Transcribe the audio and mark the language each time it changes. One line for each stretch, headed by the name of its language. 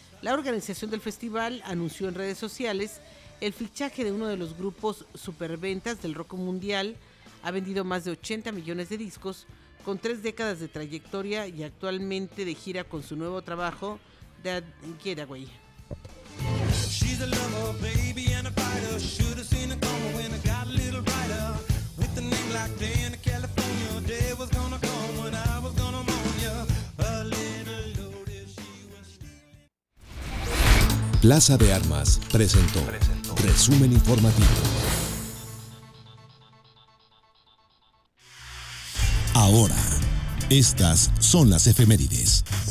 Spanish: La organización del festival anunció en redes sociales el fichaje de uno de los grupos superventas del rock mundial. Ha vendido más de 80 millones de discos, con 3 décadas de trayectoria y actualmente de gira con su nuevo trabajo, Dead Getaway.
English: She's a lover, baby, and a fighter. Should have seen it coming when I got a little brighter. With a name like Day in California, day was gonna come when I was gonna moan ya. A little loaded, she was still.
Spanish: Plaza de Armas presentó Resumen Informativo. Ahora, estas son las efemérides.